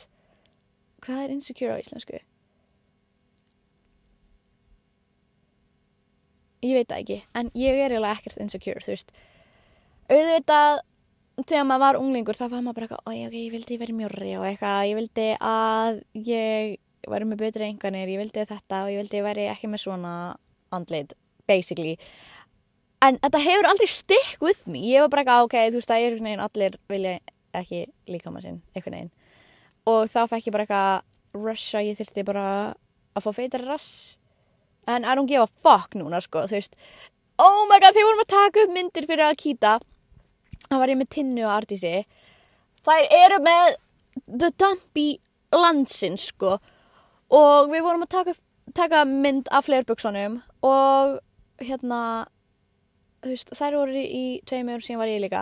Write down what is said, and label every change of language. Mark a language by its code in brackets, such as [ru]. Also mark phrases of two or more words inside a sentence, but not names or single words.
[is] Hvað er insecure á íslensku? Ég veit það ekki, en ég er eiginlega ekkert insecure, þú veist. Auðvitað þegar maður var unglingur þá var maður bara eitthvað, ok, ég vildi ég væri mjórri og eitthvað, ég vildi að ég væri með betri einhvernir, ég vildi þetta og ég vildi ég væri ekki með svona andlit, basically. En þetta hefur aldrei [en] stick with me, [is] ég var bara eitthvað, ok, þú veist, það er einhvern veginn allir vilja ekki líkama sinn, einhvern veginn. Og þá fekk ég bara eitthvað rush að ég þyrfti bara að fá feitari rass. En [en] I don't give a fuck [is] núna, sko, þú veist. [en] Oh my god, [is] þegar vorum að taka upp myndir fyrir að kýta. Það var ég með Tinnu og Ardísi. Þær eru með The Dumpy landsins, sko. Og við vorum að taka mynd af fleirbuksunum. Og þú veist, þær voru í 2 ár síðan var ég líka.